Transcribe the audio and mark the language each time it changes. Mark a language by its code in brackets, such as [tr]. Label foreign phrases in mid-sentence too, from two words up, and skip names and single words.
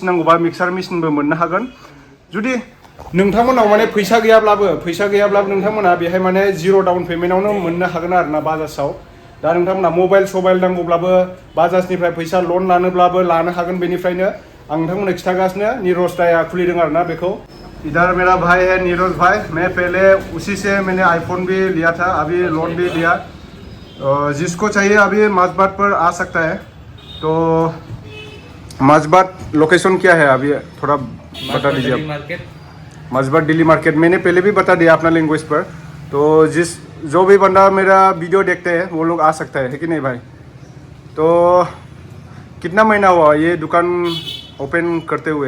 [brx] नांगौबा मिक्सार मेसिनबो मोननो हागोन जुदि नोंथांमोनाव माने फैसा गैयाब्लाबो नोंथांमोना बेहाय माने जिर' डाउन पेमेन्टआवनो मोननो हागोन आरोना बाजाजाव दा नोंथांमोना मबाइल नांगौब्लाबो बाजाजनिफ्राय फैसा लन लानोब्लाबो लानो हागोन बेनिफ्रायनो आं नोंथांमोननो खिथागासिनो निरज दाया खुलिदों आरोना बेखौ [hi] इधर मेरा भाई है नीरज भाई मैं पहले उसी से मैंने आईफोन भी लिया था अभी लोन भी लिया जिसको चाहिए अभी माजबाद पर आ सकता है तो माजबाद लोकेशन क्या है अभी थोड़ा बता दीजिए माजबाद दिल्ली मार्केट मैंने पहले भी बता दिया अपना लैंग्वेज पर तो जो भी बंदा मेरा वीडियो देखते हैं वो लोग आ सकता है कि नहीं भाई तो कितना महीना हुआ ये दुकान ओपन करते हुए